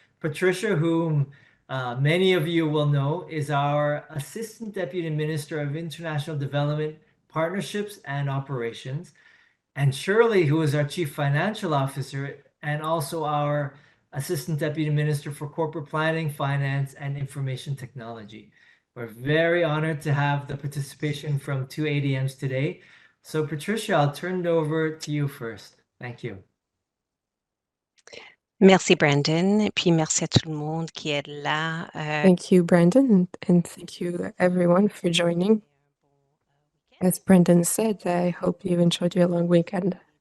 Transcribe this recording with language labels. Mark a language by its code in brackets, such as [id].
[en] Patricia, whom many of you will know, is our Assistant Deputy Minister of International Development, Partnerships and Operations. And Shirley, who is our Chief Financial Officer and also our Assistant Deputy Minister for Corporate Planning, Finance, and Information Technology. We're very honored to have the participation from two ADMs today. So Patricia, I'll turn it over to you first. Thank you. [fr] Merci Brandon, et puis merci à tout le monde qui est là. [en] Thank you, Brandon, and thank you everyone for joining. As Brandon said, I hope you enjoyed your long weekend.